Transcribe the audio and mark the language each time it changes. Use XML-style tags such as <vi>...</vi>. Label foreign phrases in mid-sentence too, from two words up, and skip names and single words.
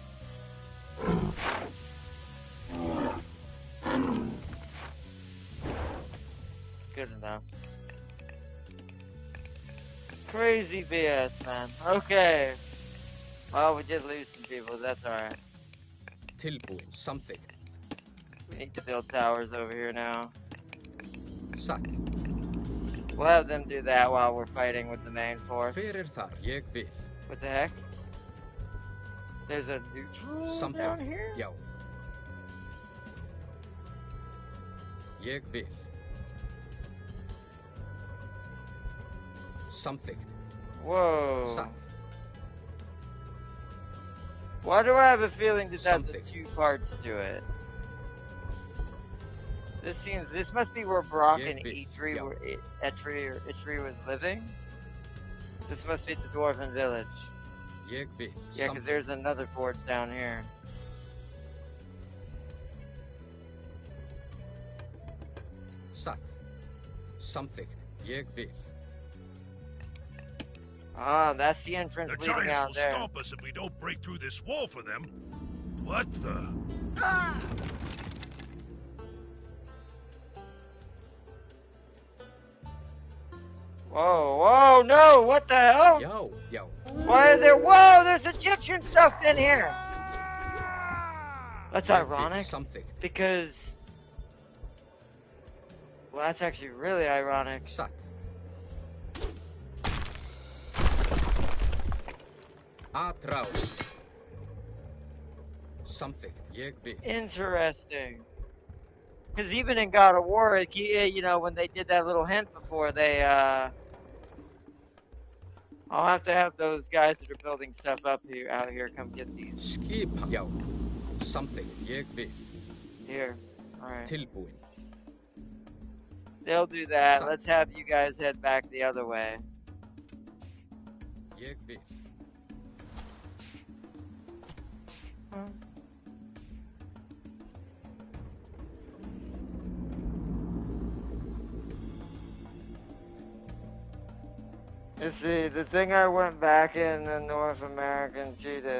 <en>Good enough. Crazy BS, man. Okay. Well, we did lose some people. That's alright.</en> <is>Tilbúin samþykkt.</is> <en>We need to build towers over here now.</en> <is>Satt.</is> <en>We'll have them do that while we're fighting with the main force.</en> <is>Hver þar ég vil?</is> <en>What the heck? There's a neutral down here?</en> <is>Já. Ég vil. Samþykkt.</is> <en>Whoa.</en> <is>Satt.</is> <en>Why do I have a feeling that that's the 2 parts to it? This must be where Brock and Eitri was living. This must be the Dwarven village.</en> <is>Ég vil.</is> <en>Yeah, because there's another forge down here.</en> <is>Satt. Samþykkt. Ég vil.</is> <en>Ah, that's the entrance The leading giants out will there. stop us if we don't break through this wall for them. What the? Whoa, whoa, no, what the hell? Yo. Why is there, whoa, there's Egyptian stuff in here. That's ironic, because, well, that's actually really ironic.</en> <is>Satt. Atrás. Samþykkt. Ég vil.</is> <en>Interesting. Because even in God of War, you know, when they did that little hint before, they, I'll have to have those guys that are building stuff up here, out here, come get these.</en> <is>Skipan. Já. Samþykkt. Ég vil.</is> <en>Here. Alright.</en> <is>Tilbúin.</is> <en>They'll do that. Let's have you guys head back the other way.</en> <is>Ég vil.</is> <en>You see, the thing I want back in the North American cheetah.</en>